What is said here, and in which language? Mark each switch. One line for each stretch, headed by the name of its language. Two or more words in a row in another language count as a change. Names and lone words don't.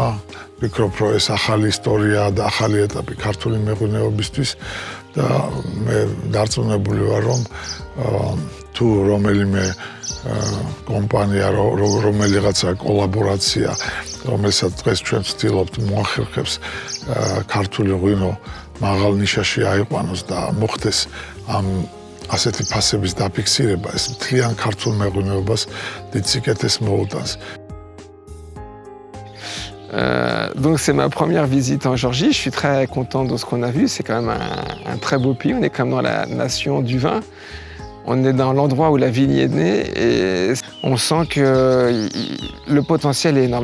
Georgian: ვფიქრობ, რომ ეს ახალი ისტორიაა და ახალი ეტაპი ქართული მეღვინეობისთვის და მე დარწმუნებული ვარ, რომ თუ რომელიმე კომპანია, რომელიღაცა კოლაბორაცია, რომელსაც დღეს ჩვენ ვცდილობთ მოახერხებს ქართული ღვინო მაღალ ნიშაში აიყვანოს და მოხდეს ამ ასეთი ფასების დაფიქსირება, ეს მთლიან ქართულ მეღვინეობას დიდ სიკეთეს მოუტანს.
French: Donc c'est ma première visite en Géorgie, je suis très content de ce qu'on a vu, c'est quand même un très beau pays, on est comme dans la nation du vin, on est dans l'endroit où la vigne est née et on sent que le potentiel est énorme.